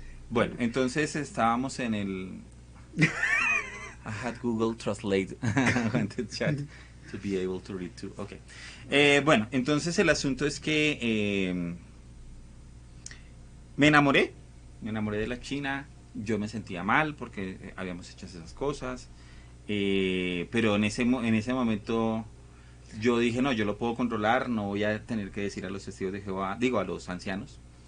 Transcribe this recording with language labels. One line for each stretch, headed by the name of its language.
Spanish: Bueno, entonces estábamos en el.
English: I had Google Translate on the chat to be able to read too. Okay.
Spanish: Bueno, entonces el asunto es que me enamoré de la China. Yo me sentía mal porque habíamos hecho esas cosas, pero en ese momento yo dije, no, yo lo puedo controlar, no voy a tener que decir a los testigos de Jehová, digo a los ancianos.